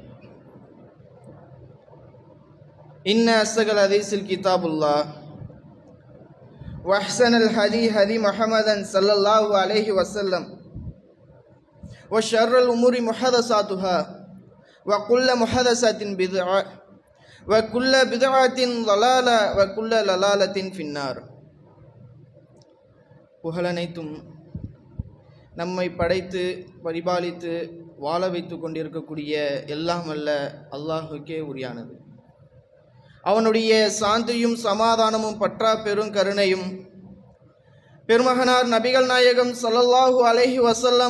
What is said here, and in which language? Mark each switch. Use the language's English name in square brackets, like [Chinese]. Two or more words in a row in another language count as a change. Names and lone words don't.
[Arabic] إن أصدق الحديث كتاب الله وأحسن الهدي هدي محمد صلى الله عليه وسلم وشر الأمور محدثاتها وكل محدثة بدعة وكل بدعة ضلالة وكل ضلالة في النار. [Tamil] புகழனைத்தும் நம்மை படைத்து பரிபாலித்து வாழ வைத்து கொண்டிருக்கக்கூடிய எல்லாம் அல்ல அல்லாஹுக்கே உரியானது. அவனுடைய சாந்தியும் சமாதானமும் பற்றா பெரும் கருணையும் பெருமகனார் நபிகள் நாயகம் [Arabic] صلى الله عليه وسلم